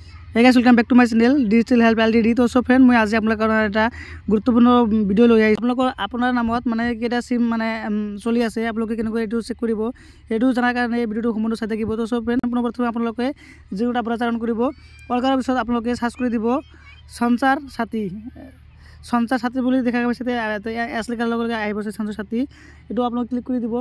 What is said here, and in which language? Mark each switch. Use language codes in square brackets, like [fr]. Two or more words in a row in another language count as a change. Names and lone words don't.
[en] Hey guys, welcome back to my channel Digital Help LTD। [as] तो [en] so friend [hi] मैं आज [as] आपलोকৰ এটা গুৰুত্বপূৰ্ণ ভিডিও লৈ আহিছো। আপোনাৰ নামত মানে কেটা সিম মানে চলি আছে আপোনালোকে কেনেকৈ এটো চেক কৰিব এটো জানাৰ কাৰণে এই ভিডিওটো সম্পূৰ্ণ চাই থাকিব। তো [en] so friend [as] প্ৰথমে আপোনালোকে জিৰোটা ব্ৰাউজাৰ অন কৰিব। অন কৰাৰ পিছত আপোনালোকে সাৰ্চ কৰি দিব সঞ্চাৰ সাথী বুলি দেখা গৈছে এছ লিখাৰ লগে লগে আহিব সঞ্চাৰ সাথী এটো আপোনালোকে ক্লিক কৰি দিব।